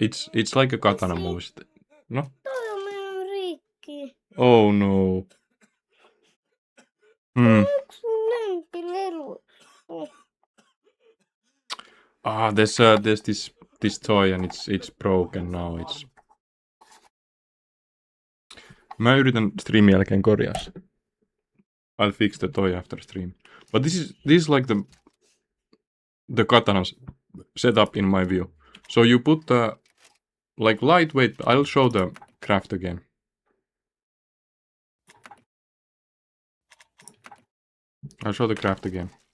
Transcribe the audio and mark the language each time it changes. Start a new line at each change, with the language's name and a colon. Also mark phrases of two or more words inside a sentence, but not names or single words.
English: It's like a katana move. No? Oh no. Ah, there's this toy and it's broken now.
Finnish: Mä yritän streamin jälkeen korjaa se.
English: I'll fix the toy after stream. But this is like the katana's setup in my view. So you put the like lightweight. I'll show the craft again. I'll show the craft again.